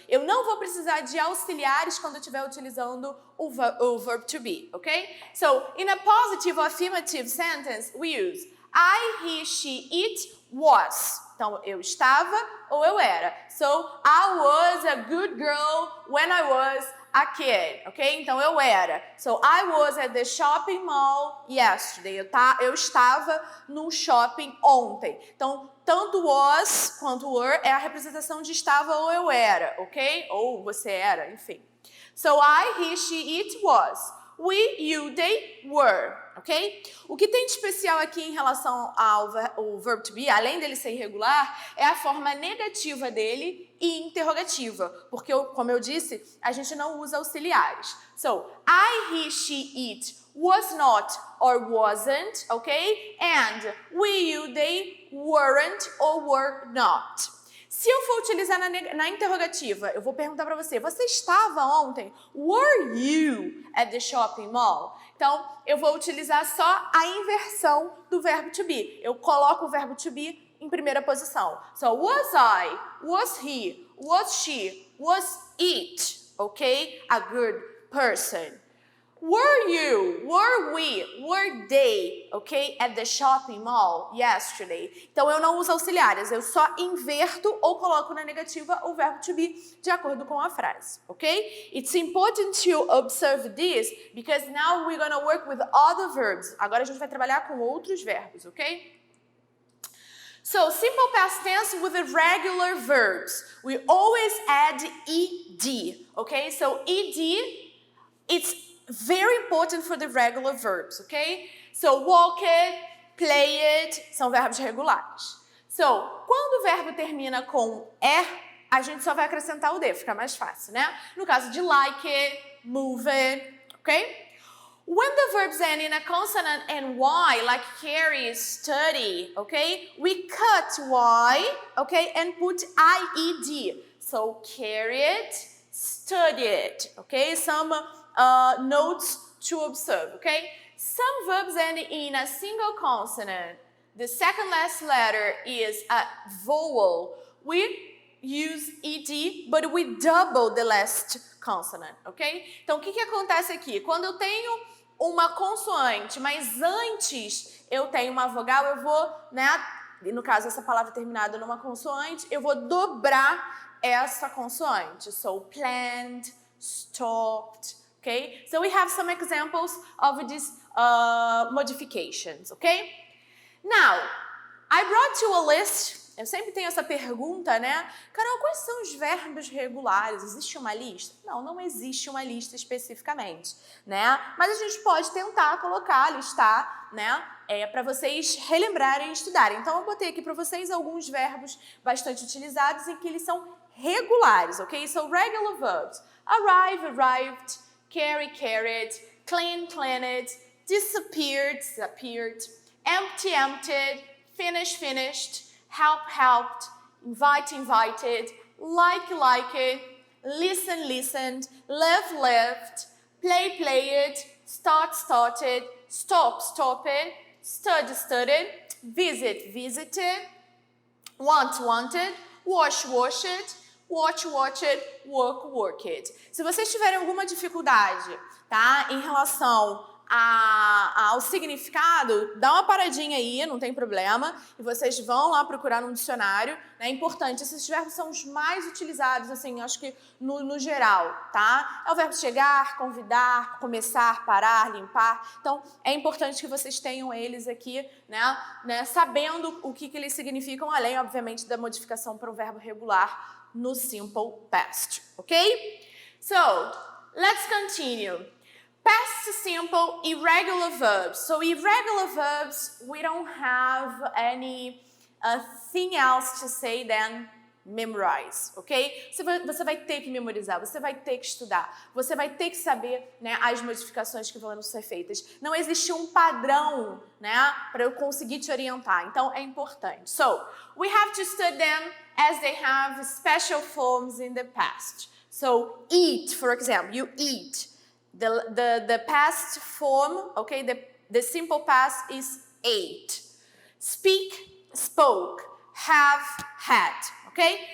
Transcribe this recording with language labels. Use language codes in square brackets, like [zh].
[pt] Eu não vou precisar de auxiliares quando eu estiver utilizando o verb to be, ok? [en] So, in a positive or affirmative sentence, we use I, he, she, it, was. [pt] Então, eu estava ou eu era. [en] So, I was a good girl when I was a kid, ok? [pt] Então, eu era. [en] So, I was at the shopping mall yesterday. [pt] Eu estava no shopping ontem. Então, tanto was quanto were é a representação de estava ou eu era, ok? Ou você era, enfim. [en] So, I, he, she, it, was. We, you, they, were, ok? [pt] O que tem de especial aqui em relação ao verb to be, além dele ser irregular, é a forma negativa dele e interrogativa, porque, como eu disse, a gente não usa auxiliares. [en] So, I, he, she, it, was not or wasn't, ok? And we, you, they, weren't or were not. [pt] Se eu for utilizar na interrogativa, eu vou perguntar para você, você estava ontem? [en] Were you at the shopping mall? [pt] Então, eu vou utilizar só a inversão do verbo to be. Eu coloco o verbo to be em primeira posição. [en] So, was I, was he, was she, was it, okay? A good person. Were you, were we, were they, okay, at the shopping mall yesterday? [pt] Então, eu não uso auxiliares, eu só inverto ou coloco na negativa o verbo to be de acordo com a frase, ok? [en] It's important to observe this because now we're going to work with other verbs. [pt] Agora a gente vai trabalhar com outros verbos, ok? [en] So, simple past tense with the regular verbs. We always add ed, okay? So, ed, it's very important for the regular verbs, okay? So, walk it, play it, [pt] são verbos regulares. So, quando o verbo termina com a gente só vai acrescentar o de, fica mais fácil, né? No caso de like it, move it, okay? [en] When the verbs end in a consonant and y, like carry, study, okay? We cut y, okay, and put ied. So, carry it, study it, okay? Some notes to observe, okay? Some verbs end in a single consonant. The second last letter is a vowel. We use ed, but we double the last consonant, ok? [pt] Então, o que acontece aqui? Quando eu tenho uma consoante, mas antes eu tenho uma vogal, eu vou, né? No caso, essa palavra terminada numa consoante, eu vou dobrar essa consoante. [en] So, planned, stopped, okay? So we have some examples of these modifications, okay? Now, I brought you a list. [pt] Eu sempre tenho essa pergunta, né? Carol, quais são os verbos regulares? Existe uma lista? Não, não existe uma lista especificamente, né? Mas a gente pode tentar colocar, listar, né? Para vocês relembrarem e estudarem. Então, eu botei aqui para vocês alguns verbos bastante utilizados em que eles são regulares, ok? [en] So, regular verbs. Arrive, arrived. Carry, carried. Clean, cleaned. Disappeared, disappeared. Empty, emptied. Finish, finished. Help, helped, invite, invited, like, liked, listen, listened, live, lived, play, played, start, started, stop, stopped, study, studied, visit, visited, want, wanted, wash, washed, watch, watched, work, worked. [pt] Se vocês tiverem alguma dificuldade, tá, em relação ao significado, dá uma paradinha aí, não tem problema, e vocês vão lá procurar no dicionário, né? É importante, esses verbos são os mais utilizados, assim, acho que no geral, tá? É o verbo chegar, convidar, começar, parar, limpar, então é importante que vocês tenham eles aqui, né, sabendo o que eles significam, além, obviamente, da modificação para o verbo regular no simple past, ok? [en] So, let's continue. Past simple, irregular verbs. So irregular verbs, we don't have any thing else to say than memorize, ok? [pt] Você vai ter que memorizar, você vai ter que estudar, você vai ter que saber, né, as modificações que vão ser feitas. Não existe um padrão, né, para eu conseguir te orientar, então é importante. [en] So, we have to study them as they have special forms in the past. So, eat, for example, you eat. The past form, okay, the simple past is ate. Speak, spoke. Have, had, okay?